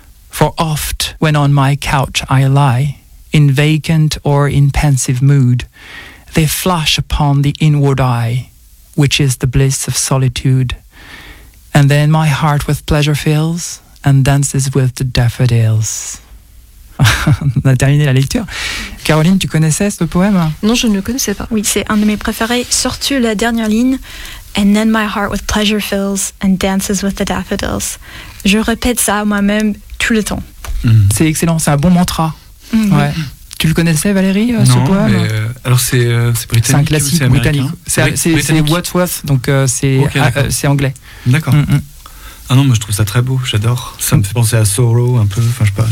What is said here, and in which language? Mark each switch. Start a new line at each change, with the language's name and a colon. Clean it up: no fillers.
English: For oft, when on my couch I lie, in vacant or in pensive mood, they flash upon the inward eye, which is the bliss of solitude. And then my heart with pleasure fills, and dances with the daffodils.
French: On a terminé la lecture. Caroline, tu connaissais ce poème? Non, je ne le connaissais pas. Oui, c'est un de mes préférés, surtout la dernière ligne.
English: And then my heart with pleasure fills, and dances with the daffodils.
French: Je répète ça moi-même tout le temps. C'est excellent, c'est un bon mantra. Tu le connaissais, Valérie, ce poème? Non, mais alors c'est britannique. C'est un classique, c'est britannique. C'est Wordsworth, donc c'est anglais. D'accord. Ah non, moi je trouve ça très beau, j'adore. Ça me fait penser à Sorrow un peu, enfin je sais pas.